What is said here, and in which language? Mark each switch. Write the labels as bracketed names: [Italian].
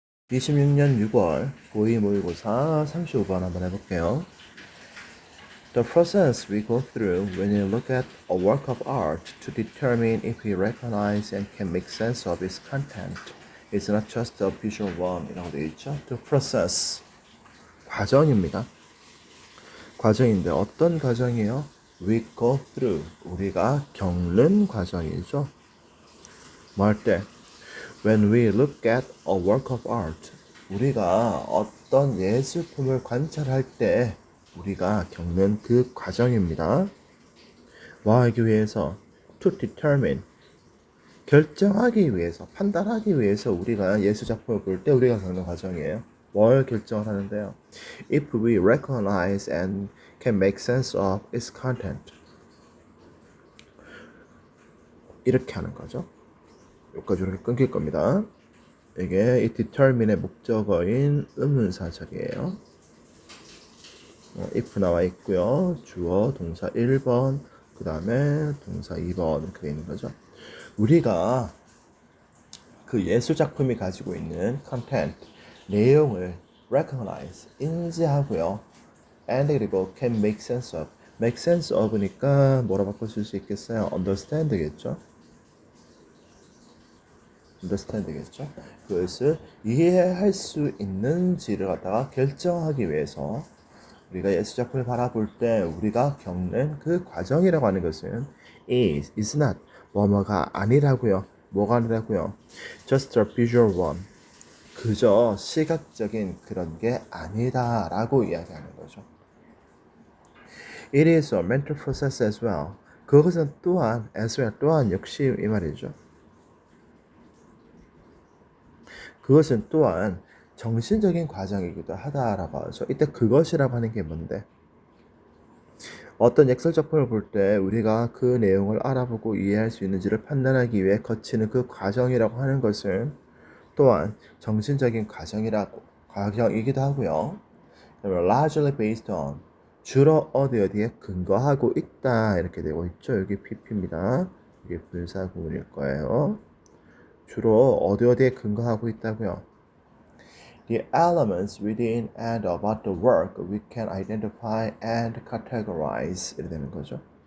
[Korean] 26년 6월 고2 모의고사 35번 한번 해볼게요. [English] The process we go through when we look at a work of art to determine if we recognize and can make sense of its content is not just a visual one [Korean] 이라고 되어 있죠. [English] The process, [Korean] 과정입니다. 과정인데 어떤 과정이에요? [English] We go through, [Korean] 우리가 겪는 과정이죠. 뭐 할 때? [English] When we look at a work of art, [Korean] 우리가 어떤 예술품을 관찰할 때 우리가 겪는 그 과정입니다. 뭐 하기 위해서? [English] To determine, [Korean] 결정하기 위해서, 판단하기 위해서 우리가 예술작품을 볼 때 우리가 겪는 과정이에요. 뭘 결정을 하는데요? [English] If we recognize and can make sense of its content. [Korean] 이렇게 하는 거죠. 여기까지 이렇게 끊길 겁니다. 이게 이 determine의 목적어인 의문사절이에요. if 나와 있고요. 주어, 동사 1번, 그 다음에 동사 2번 이렇게 되어 있는 거죠. 우리가 그 예술작품이 가지고 있는 content, 내용을 recognize, 인지하고요. [English] and [Korean] 그리고 [English] can make sense of. [Korean] make sense of니까 뭐라 바꿔줄 수 있겠어요? understand겠죠? understand겠죠? 그것을 이해할 수 있는지를 갖다가 결정하기 위해서 우리가 예술작품을 바라볼 때 우리가 겪는 그 과정이라고 하는 것은 [English] is not, [Korean] 뭐뭐가 아니라고요. 뭐가 아니라고요? [English] just a visual one. [Korean] 그저 시각적인 그런 게 아니다라고 이야기하는 거죠. [English] It is a mental process as well. [Korean] 그것은 또한 [English] as well, [Korean] 또한 역시 이 말이죠. 그것은 또한 정신적인 과정이기도 하다라고 하죠. 이때 그것이라고 하는 게 뭔데? 어떤 엑셀 작품을 볼 때 우리가 그 내용을 알아보고 이해할 수 있는지를 판단하기 위해 거치는 그 과정이라고 하는 것은 또한 정신적인 과정이기도 하고요. [English] largely based on, [Korean] 주로 어디에 근거하고 있다 이렇게 되고 있죠. 여기 PP입니다. 이게 분사구문일 거예요. 주로 어디에 근거하고 있다고요. [English] The elements within and about the work we can identify and categorize [Korean] 이렇게 되는 거죠.